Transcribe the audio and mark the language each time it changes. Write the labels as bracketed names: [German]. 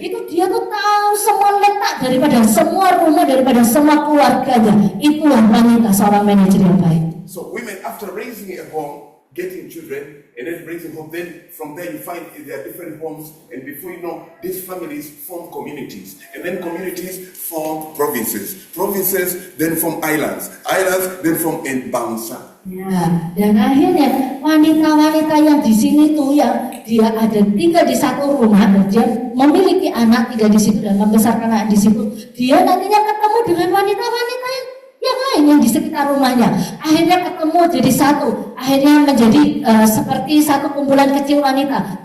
[Indonesian] Itu dia tuh tahu semua letak daripada semua rumah, daripada semua keluarganya. Itulah wanita seorang manajer yang baik. [English] So women, after raising a home, getting children, and then raising home, then from there you find there are different homes, and before you know, these families form communities, and then communities form provinces, then form islands, then form bangsa. [Indonesian] Ya, dan akhirnya wanita-wanita yang di sini tuh yang dia ada tinggal di satu rumah dan dia memiliki anak tinggal di situ dan membesarkan anak di situ, dia nantinya ketemu dengan wanita-wanita yang lain yang di sekitar rumahnya. Akhirnya ketemu jadi satu, akhirnya menjadi seperti satu kumpulan kecil wanita.